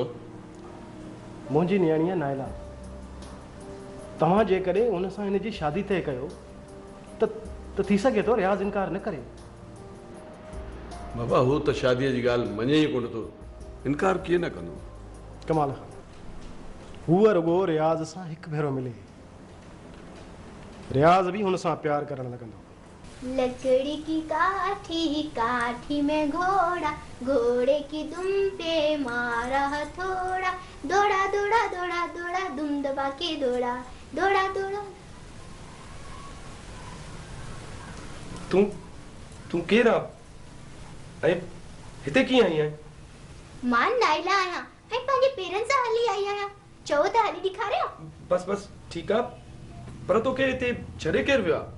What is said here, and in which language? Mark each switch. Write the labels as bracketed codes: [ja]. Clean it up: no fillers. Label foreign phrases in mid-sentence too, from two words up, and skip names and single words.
[sd] मुंहिंजी नियाणी आहे नाइला तव्हां जेकॾहिं हुन सां हिन जी शादी तइ कयो त थी सघे थो रियाज़ इनकार न करे बाबा हू त शादीअ जी ॻाल्हि मञे ई कोन थो इनकार कीअं न कंदो कमाल हूअ रुॻो रियाज़ सां हिकु भेरो मिले रियाज़ बि हुन सां प्यार करणु लॻंदो [hi] लकड़ी की काठी काठी में घोड़ा घोड़े की दुम पे मारा हथौड़ा दौड़ा दौड़ा दौड़ा दौड़ा दुम दबा के दौड़ा दौड़ा दौड़ा [sd] तूं केरु आहे ऐं हिते कीअं आई आहे मां नाइला आहियां ऐं पंहिंजे पेरनि सां हली आई आहियां चओ त हली ॾेखारियो बस ठीकु आहे पर तोखे हिते छॾे केरु वियो आहे